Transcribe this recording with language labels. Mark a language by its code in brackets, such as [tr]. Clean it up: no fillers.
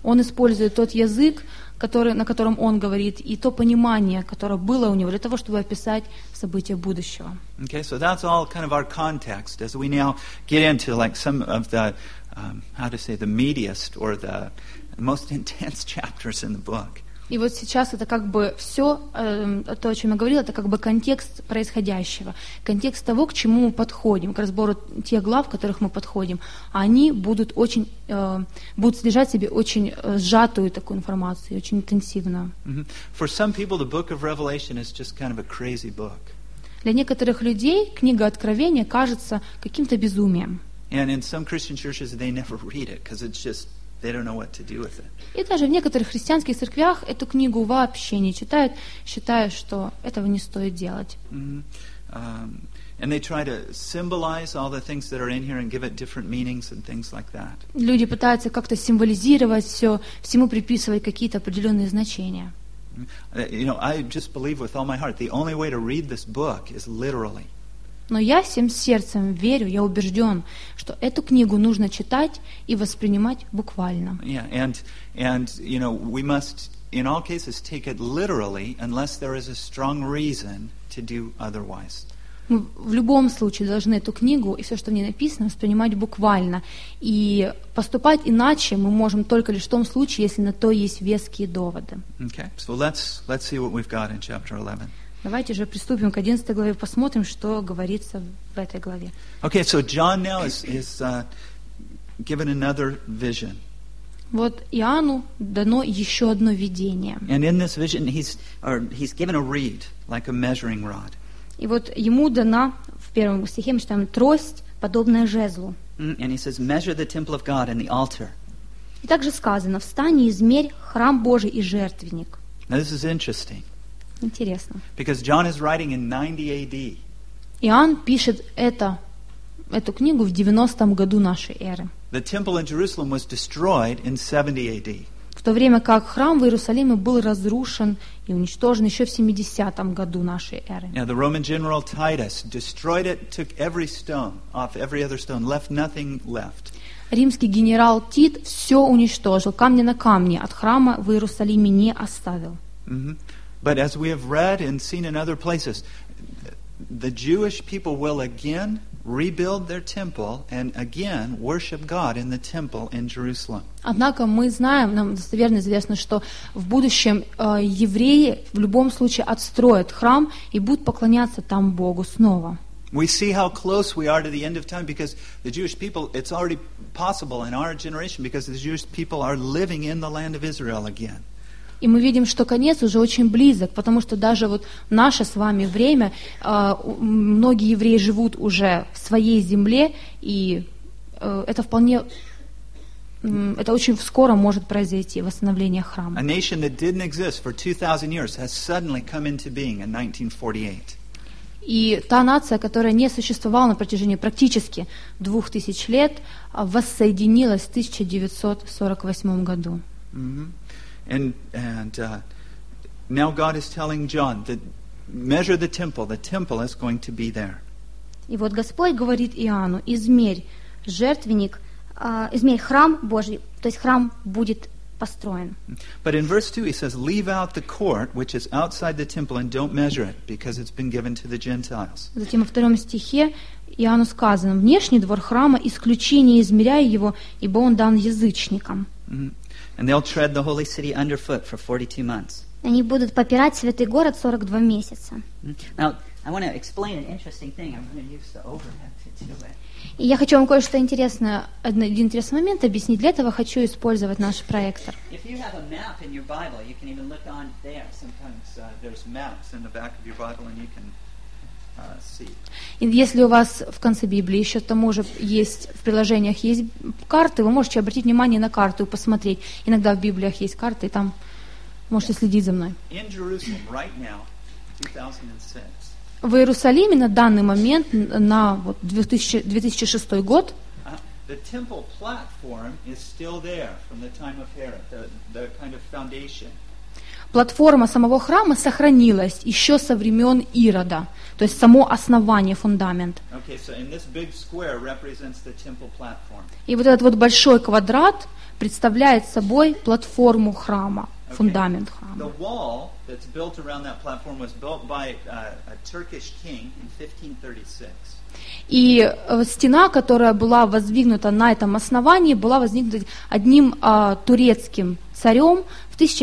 [ru] Он использует тот язык, на котором он говорит, и то понимание, которое было у него, для того, чтобы описать события будущего. [en] Okay, so that's all kind of our context as we now get into like some of the, how to say, the meatiest or the most intense chapters in the book. [ru] И вот сейчас это как бы все, то, о чем я говорила, это как бы контекст происходящего, контекст того, к чему мы подходим, к разбору тех глав, к которых мы подходим. Они будут будут содержать в себе очень сжатую такую информацию, очень интенсивную. Mm-hmm. [en] For some people, the book of Revelation is just kind of a crazy book. [ru] Для некоторых людей книга Откровения кажется каким-то безумием. [en] And in some Christian churches, they never read it, because it's just... They don't know what to do with it. [ru] И даже в некоторых христианских церквях эту книгу вообще не читают, считая, что этого не стоит делать. Mm-hmm. [en] And they try to symbolize all the things that are in here and give it different meanings and things like that. [ru] Люди пытаются как-то символизировать все, всему приписывать какие-то определенные значения. Mm-hmm. [en] You know, I just believe with all my heart the only way to read this book is literally. [ru] Но я всем сердцем верю, я убежден, что эту книгу нужно читать и воспринимать буквально. [en] Yeah, and you know, we must in all cases take it literally, unless there is a strong reason to do otherwise. [ru] Мы в любом случае должны эту книгу и все, что в ней написано, воспринимать буквально. И поступать иначе мы можем только лишь в том случае, если на то есть веские доводы. [en] Okay, so let's see what we've got in chapter 11. [ru] Давайте же приступим к 11 главе, посмотрим, что говорится в этой главе. [en] Okay, so John now is given another vision. [ru] Вот Иоанну дано еще одно видение. [en] And in this vision he's given a reed, like a measuring rod. [ru] И вот ему дана, в первом стихе мы читаем, трость, подобная жезлу. [en] And he says, measure the temple of God and the altar. [ru] И также сказано, встань и измерь храм Божий и жертвенник. [en] Now this is interesting. [ru] Интересно. [en] Because John is writing in 90 AD. [ru] Иоанн пишет эту книгу в 90 году нашей эры. [en] The temple in Jerusalem was destroyed in 70 AD. [ru] В то время как храм в Иерусалиме был разрушен и уничтожен еще в 70 году нашей эры. [en] Now the Roman general Titus destroyed it, took every stone off every other stone, left nothing left. [ru] Римский генерал Тит все уничтожил, камни на камни от храма в Иерусалиме не оставил. Mm-hmm. [en] But as we have read and seen in other places, the Jewish people will again rebuild their temple and again worship God in the temple in Jerusalem. [ru] Однако мы знаем, нам достоверно известно, что в будущем евреи в любом случае отстроят храм и будут поклоняться там Богу снова. [en] We see how close we are to the end of time because the Jewish people, it's already possible in our generation because the Jewish people are living in the land of Israel again. [ru] И мы видим, что конец уже очень близок, потому что даже вот наше с вами время, многие евреи живут уже в своей земле, и это вполне, это очень скоро может произойти, восстановление храма. [en] A nation that didn't exist for 2,000 years has suddenly come into being in 1948. [ru] И та нация, которая не существовала на протяжении практически 2000 лет, воссоединилась в 1948 году. Mm-hmm. [en] And now God is telling John that measure the temple. The temple is going to be there. [ru] И вот Господь говорит Иоанну: измерь жертвенник, измерь храм Божий. То есть храм будет построен. [en] But in verse 2 he says, leave out the court which is outside the temple and don't measure it because it's been given to the Gentiles. [ru] Затем во втором стихе Иоанну сказано: внешний двор храма исключи, не измеряй его, ибо он дан язычникам. [en] And they'll tread the holy city underfoot for 42 months. [ru] Они будут попирать святый город 42 месяца. [en] Now, I want to explain an interesting thing. I'm going to use the overhead to do it. [ru] И я хочу вам кое-что интересное, один интересный момент объяснить. Для этого хочу использовать наш проектор. [en] If you have a map in your Bible, you can even look on there. Sometimes there's maps in the back of your Bible and you can see. [ru] Если у вас в конце Библии еще к тому же есть в приложениях есть карты, вы можете обратить внимание на карту и посмотреть. Иногда в Библиях есть карты, и там можете следить за мной. [en] In Jerusalem right now, 2006. [ru] В Иерусалиме на данный момент, на вот 2006 год, [en] the temple platform is still there from the time of Herod, the kind of foundation. [ru] Платформа самого храма сохранилась еще со времен Ирода, то есть само основание, фундамент. [en] Okay, so in this big square represents the temple platform. [ru] И вот этот вот большой квадрат представляет собой платформу храма, [en] okay. [ru] Фундамент храма. [en] The wall that's built around that platform was built by a Turkish king in 1536. [ru] И стена, которая была воздвигнута на этом основании, была воздвигнута одним турецким царем в